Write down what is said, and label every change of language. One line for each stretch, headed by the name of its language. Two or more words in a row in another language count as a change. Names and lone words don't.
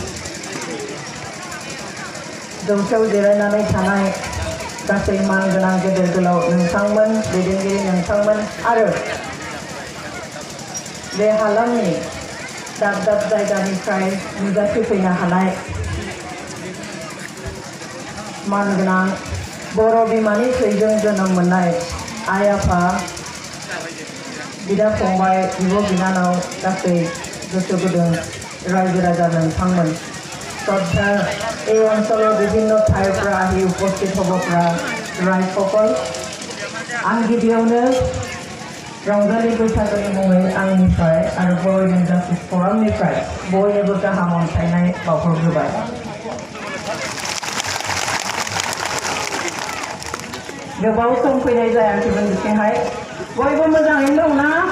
Bodo: जौसायाव जिरायनानै थानाय गासै मानगोनां गेदेर गोलाव नोंथांमोन दैदेनगिरि नोंथांमोन आरो बे हालामनि दाब दाब जायगानिफ्राय नुजाथिफैनो हानाय मानगोनां बर' बिमानि थैजों जोनोम मोननाय आइ आफा बिदा फंबाय बिब' बिनानाव गासै गोसो गुदुं रायजो राजा नोंथांमोन
Assamese: শ্রদ্ধা এই অঞ্চলের বিভিন্ন ঠাইৰ পৰা আহি উপস্থিত হ'ব পৰা ৰাইজসকল
Bodo: आं गिबियावनो रंजालि बैसागोनि मुङै आंनिफ्राय आरो बर' इनजास्टिस फरामनिफ्राय बयनोबो गाहाम अनसायनाय बावहरग्रोबाय। गोबाव सम फैनाय जायाखैमोन बिथिंहाय बयबो मोजाङैनो दंना?